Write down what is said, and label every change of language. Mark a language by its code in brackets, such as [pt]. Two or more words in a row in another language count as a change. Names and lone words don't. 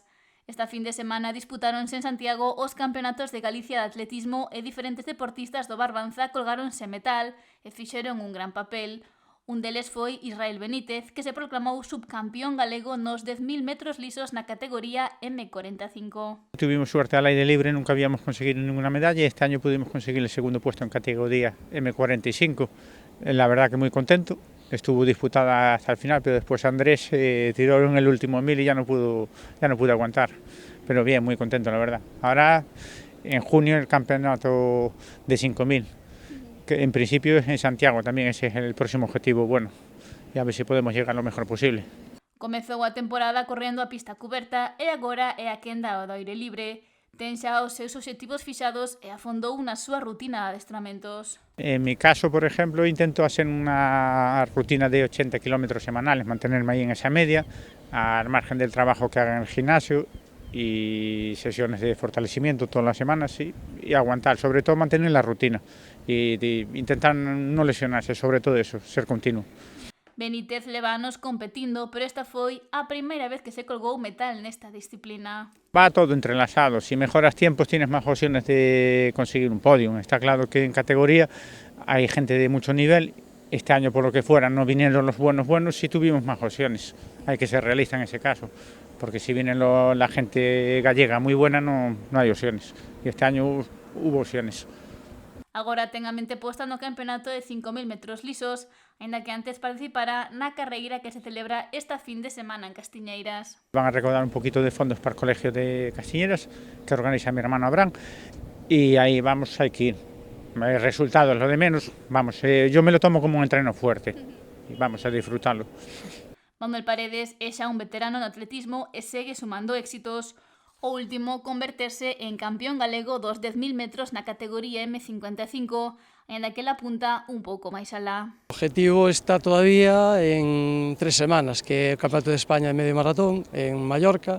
[gl] Esta fin de semana disputáronse en Santiago os campeonatos de Galicia de atletismo e diferentes deportistas do Barbanza colgáronse metal e fixeron un gran papel. Un deles foi Israel Benítez, que se proclamou subcampeón galego nos 10.000 metros lisos na categoría M45. [es] Tuvimos suerte al aire libre, nunca habíamos conseguido ninguna medalla y este año pudimos conseguir el segundo puesto en categoría M45. La verdad que muy contento. Estuvo disputada hasta el final, pero después Andrés tiró en el último 1000 y ya no pude aguantar. Pero bien, muy contento, la verdad. Ahora, en junio, el campeonato de 5000, que en principio es en Santiago también, ese es el próximo objetivo bueno. Y a ver si podemos llegar lo mejor posible. [gl] Comezou a temporada correndo a pista cuberta e agora é a quenda ao aire libre. Ten xa os seus obxectivos fixados e afondou na súa rutina de adestramentos. [es] En mi caso, por ejemplo, intento hacer una rutina de 80 kilómetros semanales, mantenerme ahí en esa media, al margen del trabajo que haga en el gimnasio y sesiones de fortalecimiento todas las semanas y aguantar, sobre todo mantener la rutina y intentar no lesionarse, sobre todo eso, ser continuo. [gl] Benítez leva anos competindo, pero esta foi a primeira vez que se colgou metal nesta disciplina. [es] Va todo entrelazado, si mejoras tiempos tienes más opciones de conseguir un podio. Está claro que en categoría hay gente de mucho nivel, este año por lo que fuera no vinieron los buenos y tuvimos más opciones. Hay que ser realista en ese caso, porque si viene la gente gallega muy buena no hay opciones, y este año hubo opciones. [gl] Agora ten a mente posta no campeonato de 5.000 metros lisos, aínda que antes participara na carreira que se celebra esta fin de semana en Castiñeiras. [es] Van a recaudar un poquito de fondos para el colegio de Castiñeiras, que organiza mi hermano Abraham, y ahí vamos, hay que ir. Resultados, lo de menos, vamos, yo me lo tomo como un entreno fuerte, y vamos a disfrutarlo. [gl] Manuel Paredes é xa un veterano no atletismo e segue sumando éxitos. O último, converterse en campeón galego dos 10.000 metros na categoría M55, aínda que la apunta un pouco máis alá. O objetivo está todavía en 3 semanas, que é o Campeonato de España de medio maratón en Mallorca.